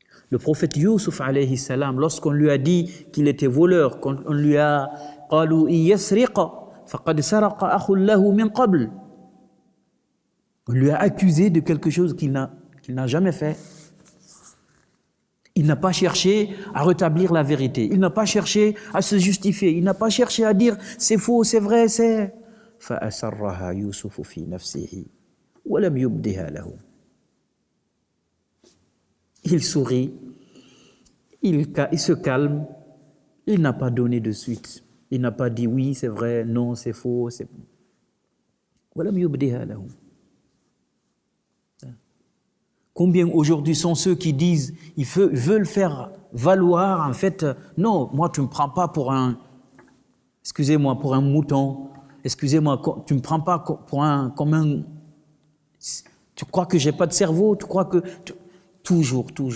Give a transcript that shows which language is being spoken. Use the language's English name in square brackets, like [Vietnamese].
[French] Le prophète Youssouf alayhi salam, lorsqu'on lui a dit qu'il était voleur, qu'on lui a [Arabic] قالوا إن يسرق فقد سرق أخ له من قبل. [French] On lui a accusé de quelque chose qu'il n'a jamais fait. Il n'a pas cherché à rétablir la vérité. Il n'a pas cherché à se justifier. Il n'a pas cherché à dire c'est faux, c'est vrai, c'est. [Arabic] فأسرها يوسف في نفسه ولم يبدها له. [French] Il sourit, il se calme, il n'a pas donné de suite. Il n'a pas dit oui, c'est vrai, non, c'est faux. [Arabic] ولم يبدها له. [French] Combien aujourd'hui sont ceux qui disent, ils veulent faire valoir, en fait, non, moi tu ne me prends pas pour un, excusez-moi, pour un mouton, excusez-moi, tu ne me prends pas pour comme un, tu crois que j'ai pas de cerveau, tu crois que, toujours.